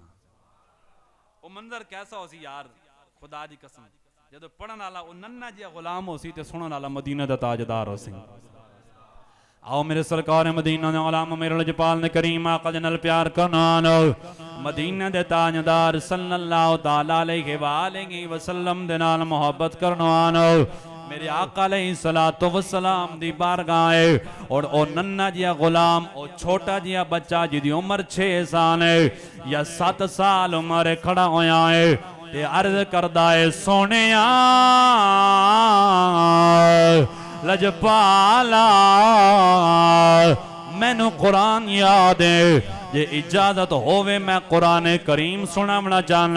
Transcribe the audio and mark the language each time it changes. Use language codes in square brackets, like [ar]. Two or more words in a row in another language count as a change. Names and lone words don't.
[pa] ਵੋ ਮੰਜ਼ਰ ਕੈਸਾ ਹੋ ਸੀ ਯਾਰ, ਖ਼ੁਦਾ ਦੀ ਕਸਮ, ਜਦੋਂ ਪੜ੍ਹਨ ਵਾਲਾ ਵੋ ਨੰਨ੍ਹਾ ਜਿਹਾ ਗ਼ੁਲਾਮ ਹੋ ਸੀ ਤੇ ਸੁਣਨ ਵਾਲਾ ਮਦੀਨੇ ਦਾ ਤਾਜਦਾਰ ਹੋ ਸੀ। ਆਓ ਮੇਰੇ ਸਰਕਾਰ ਮਦੀਨਾ ਦੇ ਗ਼ੁਲਾਮ ਮੇਰੇ ਲਜਪਾਲ ਨੇ ਕਰੀਮ ਆਕਾ ਦੇ ਨਾਲ ਪਿਆਰ ਕਰਨਾ। ਮਦੀਨੇ ਦੇ ਤਾਜਦਾਰ [ar] صلى الله تعالى عليه وآله وسلم [pa] ਦੇ ਨਾਲ ਮੁਹੱਬਤ ਕਰਨਾ। ਮੇਰੇ ਆਕਾ [ar] عليه الصلاة والسلام [pa] ਦੀ ਬਾਰਗਾਹ ਹੈ ਔਰ ਓ ਨੰਨ੍ਹਾ ਜਿਹਾ ਗ਼ੁਲਾਮ, ਓ ਛੋਟਾ ਜਿਹਾ ਬੱਚਾ ਜਿਦੀ ਉਮਰ 6 ਸਾਲ ਹੈ ਯਾ 7 ਸਾਲ ਉਮਰ ਖੜ੍ਹਾ ਹੋਇਆ ਹੈ ਤੇ ਅਰਜ਼ ਕਰਦਾ ਹੈ ਸੋਹਣਿਆ ਲਜਪਾਲਾ ਮੈਨੂੰ ਕੁਰਾਨ ਯਾਦ ਹੈ, ਜੇ ਇਜਾਜ਼ਤ ਹੋਵੇ ਮੈਂ ਕੁਰਾਨ ਕਰੀਮ ਸੁਣਾਵਣਾ ਚਾਹਨਾ।